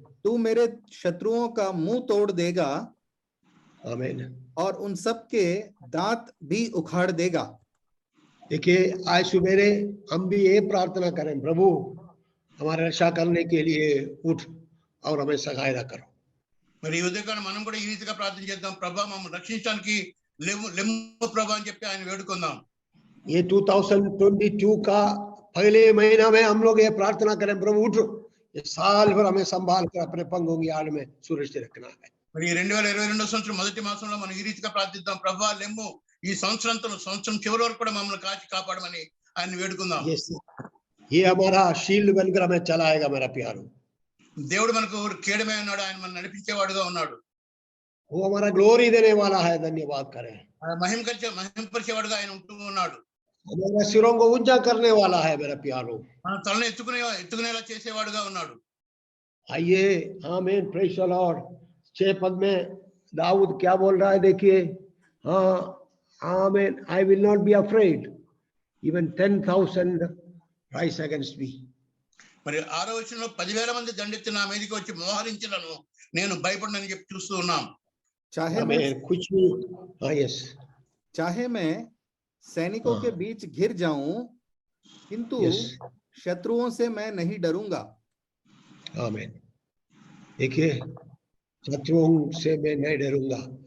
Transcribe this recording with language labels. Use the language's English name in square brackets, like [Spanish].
[Hindi] तू मेरे शत्रुओं का मुंह तोड़ देगा आमीन। और उन सब के दांत भी उखाड़ देगा। देखिए आज सुबेरे हम भी ये प्रार्थना करें, प्रभु हमारा रक्षा करने के लिए उठ और हमें सहायता करो। [Telugu] మరి ఈ ఉదయకాలం మనం కూడా ఈ రీతిగా ప్రార్థన చేద్దాం. ప్రభా మమ్మల్ని రక్షించడానికి లెమ్ము ప్రభా అని చెప్పి ఆయన వేడుకుందాం. [Hindi] ये 2022 का पहले महीना में हम लोग ये प्रार्थना करें, प्रभु उठ, ये साल भर हमें संभाल कर अपने पंगों की आड़ में सुरक्षित रखना है। [Telugu] మరి 2022 సంవత్సరం మొదటి మాసంలో మనం ఈ రీతిగా ప్రార్థిద్దాం. ప్రభా లెమ్ము, ఈ సంవత్సరం చివరి వరకు కూడా మమ్మల్ని కాచి కాపాడమని ఆయన వేడుకుందాం. [Hindi] ये हमारा शील्ड बनकर हमें चलाएगा मेरा प्यारो। [Telugu] దేవుడు మనకు కేడమే ఉన్నాడు, ఆయన మనం నడిపించేవాడుగా ఉన్నాడు. [Hindi] वो हमारा ग्लोरी देने वाला है, धन्यवाद करें। [Telugu] మహిమపరిచేవాడుగా ఆయన ఉంటూ ఉన్నాడు. [Hindi] हमारा सिरों को ऊंचा करने वाला है मेरा प्यारो। [Telugu] మన తలను ఎత్తుకునేలా చేసేవాడుగా ఉన్నాడు. [English] आइए आमीन, praise the Lord. [Hindi] 6 पद में दाऊद क्या बोल रहा है, देखिए, हाँ आमीन, [English] I will not be afraid even 10,000 rise against me। [Telugu] మరి 6వ వచనంలో 10,000 మంది దండెత్తి నా మీదకి వచ్చి మోహరించలను, నేను భయపడనని చెప్పి చూస్తూ ఉన్నాం. [Hindi] कुछ भी, हाँ यस, चाहे मैं सैनिकों के बीच घिर जाऊं, किंतु शत्रुओं से मैं नहीं डरूंगा। आमीन। देखिए शत्रुओं से मैं नहीं डरूंगा।